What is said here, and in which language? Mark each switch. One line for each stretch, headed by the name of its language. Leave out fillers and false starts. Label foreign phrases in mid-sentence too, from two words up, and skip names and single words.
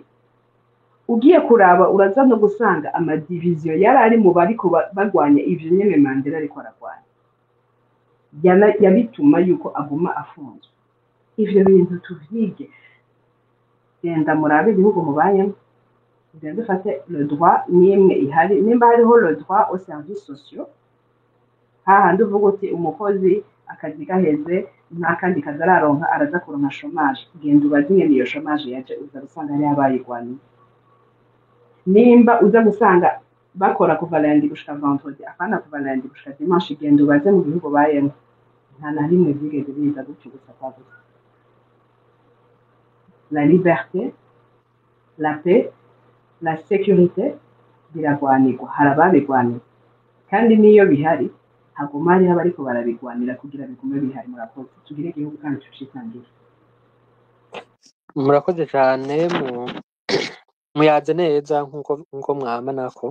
Rundi: Ugiye kuraba uraza no gusanga amadiviziyo yari ari mu bariko bagwanya ivyo nyene Mandela ariko aragwanya yabituma yuko aguma afunzwe. Ivyo bintu tuvyige, genda murabe ibihugu mubayemo, genda ufate
French: le droit
Rundi: nimwe ihari, nimba hariho
French: le droit aux services sociaux,
Rundi: hahandi uvuga uti umukozi akazi gaheze nta kandi kazi araronka araza kuronka chômage, genda ubaze ingene iyo chômage yaje, uza gusanga ari abayigwaniye. Nimba uza gusanga bakora kuva lundi gushika vendredi, apana kuva lundi gushika dimanche, genda ubaze mu bihugu bayemo, nta na rimwe byigeze biza gutyo gusa kwagusa.
French: La liberté, la paix, la sécurité
Rundi: biragwanirwa, hari ababigwanira kandi niyo bihari haguma hariho abariko barabigwanira kugira bigume bihari. Murakoze, tugire igihugu kandi tucitangira. murakoze cyane muyaze neza nkuko mwama nako.